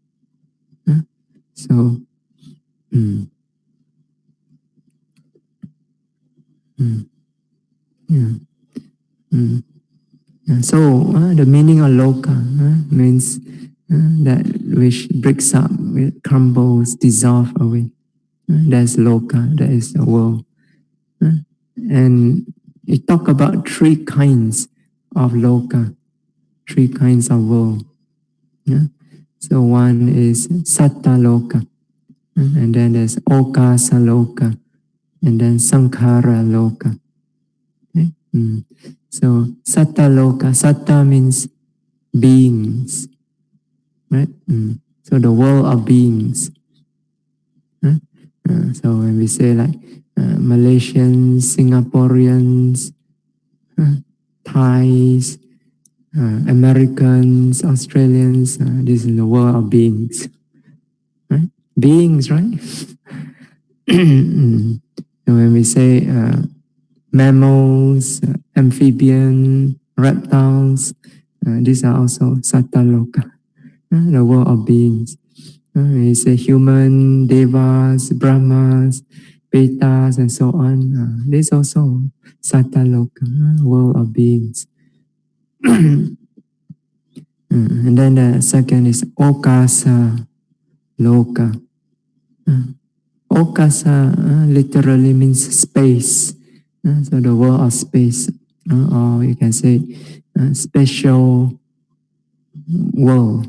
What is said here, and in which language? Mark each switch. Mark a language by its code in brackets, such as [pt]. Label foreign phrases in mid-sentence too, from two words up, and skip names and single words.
[en] So, so the meaning of loka means that which breaks up, it crumbles, dissolves away. That's loka, that is the world. And it talk about three kinds of loka, three kinds of world. So one is [pi] satta loka, [en] and then there's [pi] okasa loka, [en] and then [pi] sankhara loka. [en] Okay? So [pi] satta loka, [en] satta means beings, right? So the world of beings. So when we say like Malaysians, Singaporeans, Thais, Americans, Australians, this is the world of beings. Right? Beings, right? So when we say mammals, amphibians, reptiles, these are also [pi] satta loka, [en] the world of beings. When we say human, devas, brahmas, petas, and so on, this also [pi] satta loka, [en] world of beings. And then the second is [pi] okasa loka. [en] Okasa literally means space. So the world of space, or you can say special world.